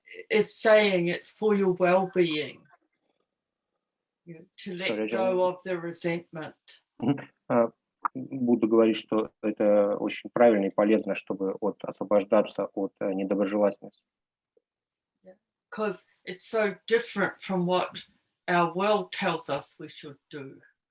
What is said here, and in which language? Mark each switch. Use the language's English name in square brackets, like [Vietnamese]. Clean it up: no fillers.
[English] is saying it's for your well-being. To let go of the resentment. [Russian] Будда говорит, что это очень правильно и полезно, чтобы освобождаться от недоброжелательности. [English] Because it's so different from what our world tells us we should do.